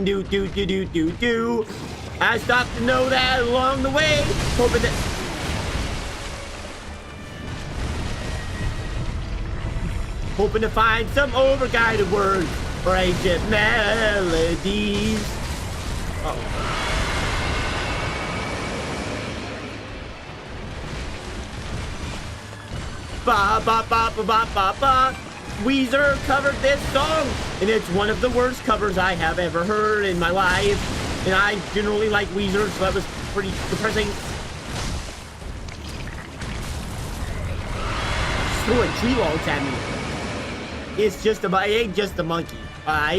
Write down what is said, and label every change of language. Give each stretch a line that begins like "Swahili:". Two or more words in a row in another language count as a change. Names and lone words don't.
English: Do do do do do do. I stopped to know that along the way, hoping that hoping to find some overguided words or ancient melodies. Uh-oh. Ba ba ba ba ba ba ba. Weezer covered this song, and it's one of the worst covers I have ever heard in my life. And I generally like Weezer, so that was pretty depressing. Throwing tree logs at me. It's just it ain't just a monkey, alright?